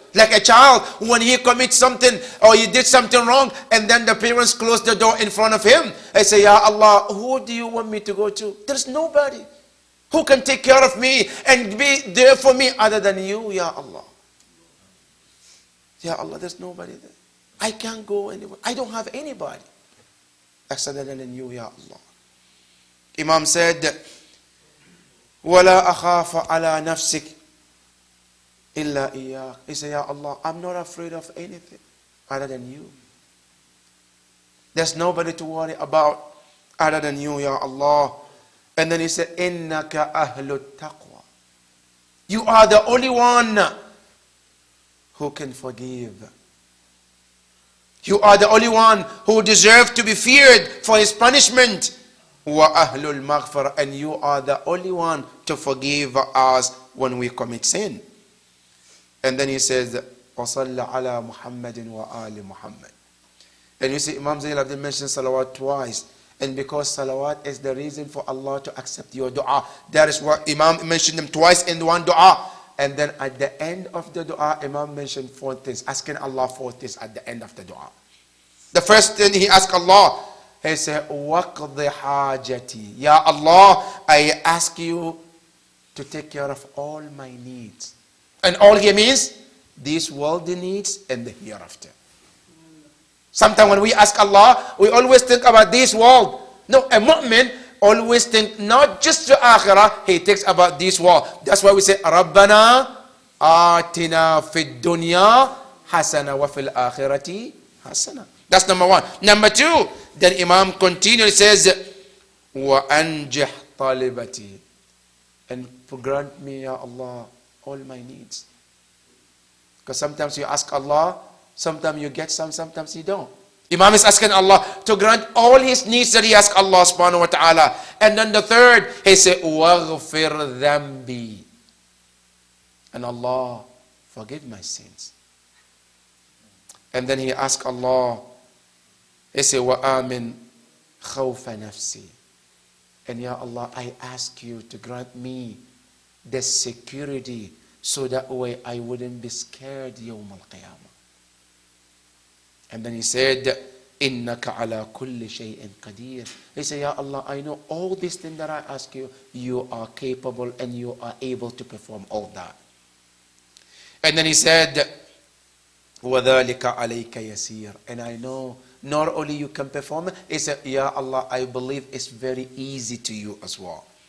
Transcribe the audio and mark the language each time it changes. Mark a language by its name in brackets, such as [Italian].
[English] Like a child, when he commits something or he did something wrong, and then the parents close the door in front of him, I say, Ya Allah, who do you want me to go to? There's nobody who can take care of me and be there for me other than you, Ya Allah. Ya Allah, there's nobody there. I can't go anywhere. I don't have anybody except than you, Ya Allah. Imam said, [Arabic] وَلَا أَخَافَ عَلَى نَفْسِكَ إِلَّا إِيَّاكَ. [English] He said, Ya Allah, I'm not afraid of anything other than you. There's nobody to worry about other than you, Ya Allah. And then he said, [Arabic] إِنَّكَ أَهْلُ التَّقْوَى. [English] You are the only one who can forgive. You are the only one who deserves to be feared for his punishment. [Arabic] وَأَهْلُ الْمَغْفِرَةِ. [English] And you are the only one to forgive us when we commit sin. And then he says, [Arabic] وَصَلَّ عَلَى مُحَمَّدٍ وَآلِ مُحَمَّدٍ. [English] And you see, Imam Zayn al-Abidin mentioned salawat twice. And because salawat is the reason for Allah to accept your dua, that is why Imam mentioned them twice in one dua. And then at the end of the dua, Imam mentioned 4 things, asking Allah 4 things at the end of the dua. The first thing he asked Allah, he said, [Arabic] وَقْضِ حَاجَتِي. [English] Ya Allah, I ask you to take care of all my needs. And all here means these worldly needs and the hereafter. Sometimes when we ask Allah, we always think about this world. No, a mu'min always think not just the akhirah, he thinks about this world. That's why we say, [Arabic] رَبَّنَا آتِنَا فِي الدُّنْيَا حَسَنَةً وَفِي الْآخِرَةِ حَسَنَةً. [English] That's number 1. Number 2, then Imam continually says, [Arabic] وَأَنْجِحْ طَالِبَتِي. [English] And grant me, Ya Allah, all my needs. Because sometimes you ask Allah, sometimes you get some, sometimes you don't. Imam is asking Allah to grant all his needs that he asks Allah subhanahu wa ta'ala. And then the third, he said, [Arabic] وَغْفِرْ ذَنْبِي. [English] And Allah, forgive my sins. And then he asked Allah, He said, [Arabic] وَآمِنْ خَوْفَ نَفْسِي. [English] And Ya Allah, I ask you to grant me the security so that way I wouldn't be scared Yawm al-Qiyamah. And then he said, [Arabic] إِنَّكَ عَلَى كُلِّ شَيْءٍ قَدِيرٍ. [English] He said, Ya Allah, I know all these things that I ask you, you are capable and you are able to perform all that. And then he said, [Arabic] وَذَلِكَ عَلَيْكَ يَسِيرٌ. [English] And I know not only you can perform it, he said, Ya Allah, I believe it's very easy to you as well.